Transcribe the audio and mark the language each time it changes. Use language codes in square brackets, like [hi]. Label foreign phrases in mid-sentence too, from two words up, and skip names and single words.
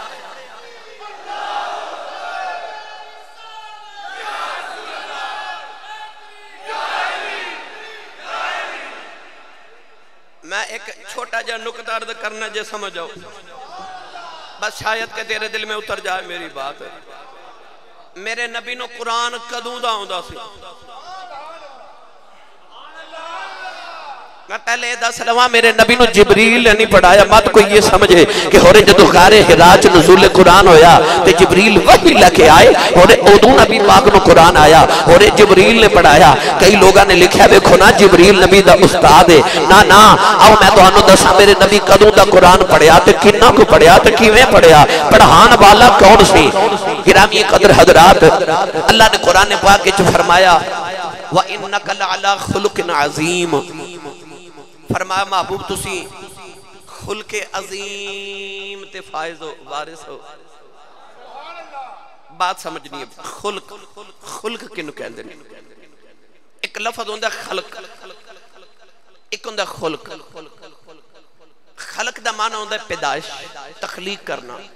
[pa] میں ایک چھوٹا جا نکتہ عرض کرنا جے سمجھ آؤ بس [ur] شاید کہ تیرے دل میں اتر جائے میری بات [pa] ہے میرے نبی نو قرآن کدوں دا ہوندا سی میں پہلے دس لواں میرے نبی نو جبریل نے نہیں پڑھایا، مت کوئی یہ سمجھے کہ ہورے جدو غار حراء چ نزول قرآن ہویا تے جبریل وحی لے کے آئے، ہورے ادو نبی پاک نو قرآن آیا، ہورے جبریل نے پڑھایا۔ کئی لوگاں نے لکھیا دیکھو نا جبریل نبی دا استاد ہے، نا آؤ میں تانوں دساں میرے نبی کدوں دا قرآن پڑھیا تے کنا کو پڑھیا تے کیویں پڑھیا، پڑھان والا کون سی؟ گرامی قدر حضرات، اللہ نے قرآن پاک وچ فرمایا [ar] وَإِنَّكَ لَعَلَىٰ خُلُقٍ عَظِيمٍ، [pa] فرمایا محبوب تسی خلق عظیم تے فائز ہو، وارث ہو۔ بات سمجھنی ہے، خلق کنو کہندے نے؟ ایک لفظ ہوندہ خلق، ایک ہوندہ خلق۔ خلق دا معنی ہوندہ پیدائش، تخلیق کرنا۔